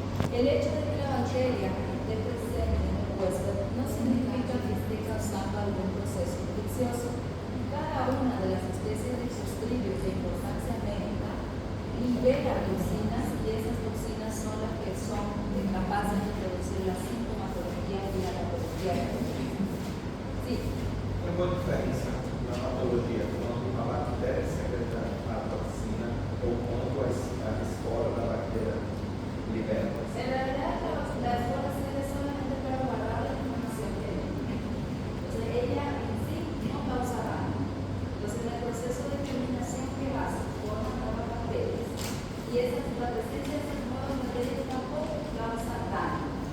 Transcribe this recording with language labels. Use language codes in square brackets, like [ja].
[es] El hecho de que la bacteria esté presente en el huésped no significa que esté causando algún proceso infeccioso. Cada una de las especies de Clostridium de importancia médica libera toxinas y esas toxinas son las que son capaces de producir la sintomatología y la patología del organismo. Sí. [pt] Tem uma diferença na patologia quando uma bactéria secreta a toxina ou quando a espora da bactéria libera a toxina? [es] En realidad, la espora sirve solamente para guardar la información genética. Entonces, ella en sí no causa daño. Entonces, en el proceso de germinación que hace, forman nuevas bacterias. Y la presencia de esas nuevas bacterias tampoco causa daño.